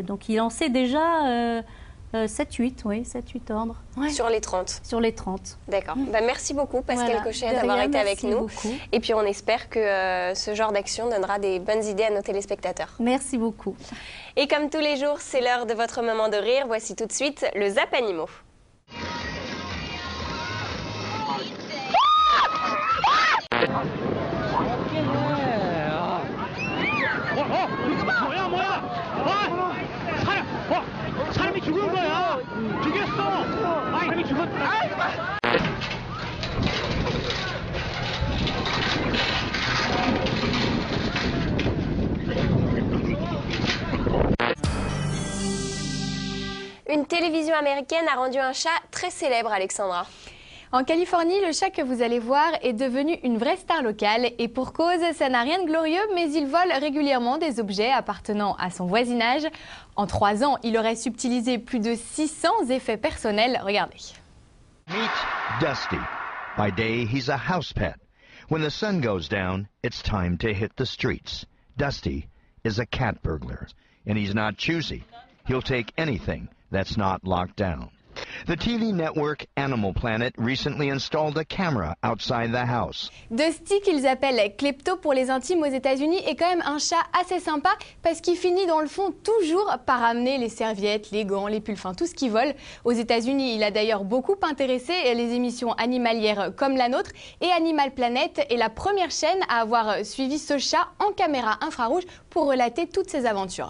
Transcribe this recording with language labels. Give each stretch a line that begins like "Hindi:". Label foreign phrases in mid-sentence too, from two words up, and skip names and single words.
French: Donc il en sait déjà 7-8, oui, 7-8 ordres. Ouais. Sur les 30. Sur les 30. D'accord. Bah, merci beaucoup Pascal Cochet d'avoir été avec nous. Beaucoup. Et puis on espère que ce genre d'action donnera des bonnes idées à nos téléspectateurs. Merci beaucoup. Et comme tous les jours, c'est l'heure de votre moment de rire. Voici tout de suite le Zap Animaux.
Korean: 사람이 죽은 거야. 죽였어. 사람이 죽었다.
French: Une télévision américaine a rendu un chat très célèbre, Alexandra. En Californie, le chat que vous allez voir est devenu une vraie star locale et pour cause, ça n'a rien de glorieux, mais il vole régulièrement des objets appartenant à son voisinage. En 3 ans, il aurait subtilisé plus de 600 effets personnels. Regardez.
English: Meet Dusty. By day, he's a house pet. When the sun goes down, it's time to hit the streets. Dusty is a cat burglar, and he's not choosy. He'll take anything that's not locked down. The TV network Animal Planet recently installed a camera outside the house.
French: Dusty, qu'ils appellent Klepto pour les intimes aux États-Unis, est quand même un chat assez sympa parce qu'il finit dans le fond toujours par amener les serviettes, les gants, les pulls, enfin tout ce qui vole. Aux États-Unis, il a d'ailleurs beaucoup intéressé les émissions animalières comme la nôtre et Animal Planet est la première chaîne à avoir suivi ce chat en caméra infrarouge pour relater toutes ses aventures.